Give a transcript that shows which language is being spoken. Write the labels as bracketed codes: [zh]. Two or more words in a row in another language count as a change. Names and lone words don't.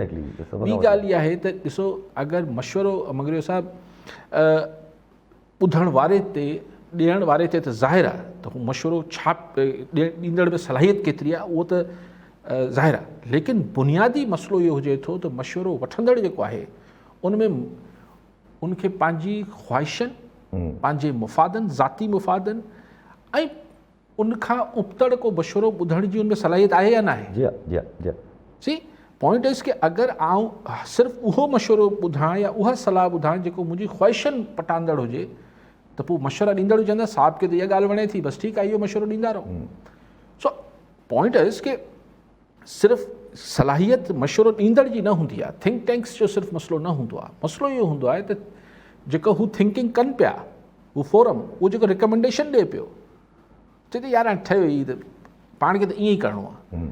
[sd] ॿी ॻाल्हि इहा आहे त ॾिसो, अगरि मशवरो मंगरियो साहिबु ॿुधण वारे ते ॾियण वारे ते त ज़ाहिर आहे त हू मशवरो छा ॾींदड़ में सलाहियत केतिरी आहे उहो त ज़ाहिर आहे। लेकिन बुनियादी मसइलो इहो हुजे थो त मशवरो वठंदड़ जेको आहे उन में उनखे पंहिंजी ख़्वाहिशनि, पंहिंजे मुफ़ादनि, ज़ाती मुफ़ादनि ऐं उनखां उबतड़ को मशवरो ॿुधण जी उनमें सलाहियत आहे या न आहे। [en] See point is [sd] कि अगरि आउं सिर्फ़ु उहो मशवरो ॿुधां या उहा सलाह ॿुधां जेको मुंहिंजी ख़्वाहिशनि पटाईंदड़ हुजे, त पोइ मशवरा ॾींदड़ चवंदा साहिब खे त इहा ॻाल्हि वणे थी, बसि ठीकु आहे इहो मशवरो ॾींदा रहो। [en] So point is [sd] कि सिर्फ़ु सलाहियत मशवरो ॾींदड़ जी न हूंदी आहे, [en] think tanks [sd] जो सिर्फ़ु मसइलो न हूंदो आहे। मसइलो इहो हूंदो आहे त जेको हू थिंकिंग कनि पिया, हू फोरम, उहो जेको रिकमेंडेशन ॾिए पियो, चए थी यार हाणे ठहियो ई त पाण खे त ईअं ई करिणो आहे।